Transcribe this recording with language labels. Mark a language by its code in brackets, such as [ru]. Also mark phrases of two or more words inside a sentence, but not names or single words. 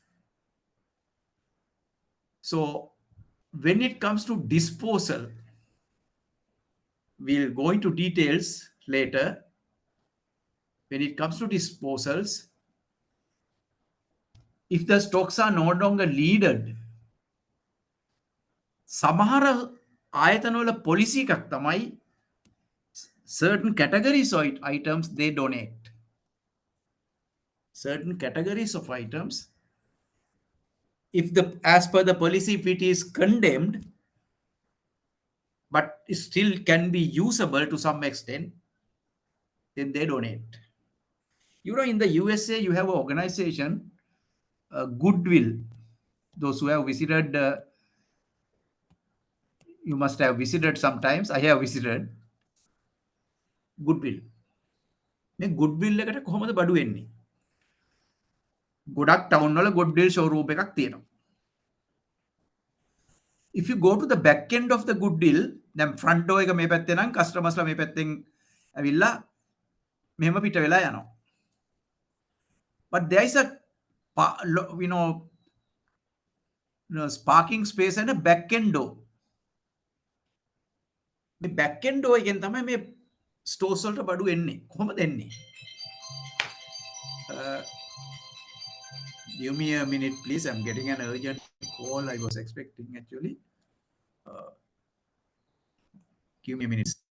[en] So when it comes to disposal, we'll go into details later. When it comes to disposals, if the stocks are no longer needed, [si] සමහර ආයතනවල policy එකක් තමයි [en] certain categories of items they donate. Certain categories of items, if as per the policy, if it is condemned, but still can be usable to some extent, then they donate. You know, in the USA, you have an organization, Goodwill. Those who have visited, you must have visited sometimes. I have visited Goodwill. [si] මේ Goodwill එකට කොහොමද බඩු එන්නේ? ගොඩක් ටවුන් වල Goodwill showroom එකක් තියෙනවා. [en] If you go to the back end of the Goodwill, then front door [si] එක මේ පැත්තේ නම් customers ලා මේ පැත්තෙන් ඇවිල්ලා මෙහෙම පිට වෙලා යනවා. [en] But there is a parking space and a back end door. [si] මේ [en] back end door [si] එකෙන් තමයි මේ stores වලට බඩු එන්නේ. කොහොමද එන්නේ? [en] Give me a minute, please. I'm getting an urgent call. I was expecting actually. Give me a minute.